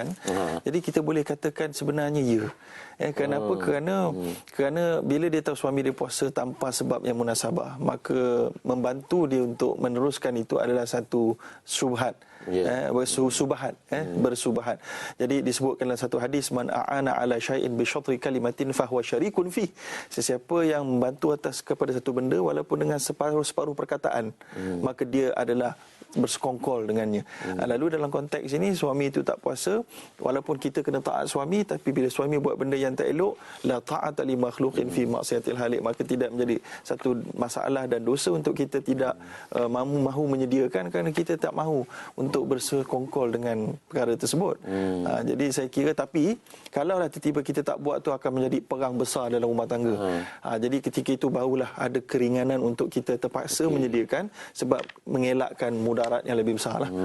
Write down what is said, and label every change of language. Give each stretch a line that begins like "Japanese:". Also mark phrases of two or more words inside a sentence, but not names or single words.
Malay: Jadi kita boleh katakan sebenarnya ya. Kenapa? Kerana bila dia tahu suami dia puasa tanpa sebab yang munasabah, maka membantu dia untuk meneruskan itu adalah satu syubhat. Bersubahat. Jadi disebutkan dalam satu hadis,
Arabic: من أعان على شيء بشطر كلمة فهو شريك في.
Malay: Sesiapa yang membantu atas kepada satu benda walaupun dengan separuh perkataan, maka dia adalah bersekongkol dengannya. Lalu dalam konteks ini, suami itu tak puasa, walaupun kita kena taat suami, tapi bila suami buat benda yang tak elok,
Arabic: لا طاعة لمخلوق في معصية الخالق,
Malay: maka tidak menjadi satu masalah dan dosa untuk kita tidak mahu menyediakan, kerana kita tak mahu untuk bersekongkol dengan perkara tersebut. Jadi saya kira, tapi kalaulah tiba-tiba kita tak buat, tu akan menjadi perang besar dalam rumah tangga. Jadi ketika itu barulah ada keringanan untuk kita terpaksa menyediakan, sebab mengelakkan mudarat yang lebih besar lah.